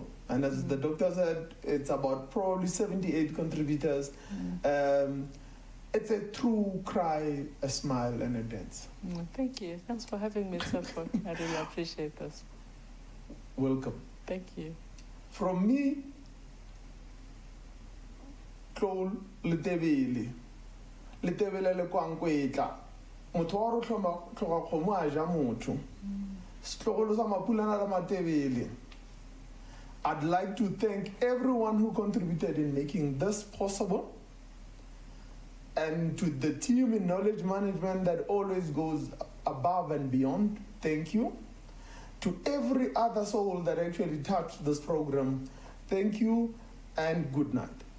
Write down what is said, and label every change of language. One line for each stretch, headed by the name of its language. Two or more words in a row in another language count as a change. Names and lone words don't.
English: And as the doctor said, it's about probably 78 contributors. It's a true cry, a smile, and a dance. Thank you. Thanks for having me, Tshepo. I really appreciate this. Welcome. Thank you. From me,
Northern Sotho: Tlol Letebele. Letebele le kwankweetla. Motho wa ro tlhoga kgomo a ja motho. Setlogolo sa mapulana la Matebele.
English: I'd like to thank everyone who contributed in making this possible, and to the team in knowledge management that always goes above and beyond. Thank you. To every other soul that actually touched this program, thank you and good night.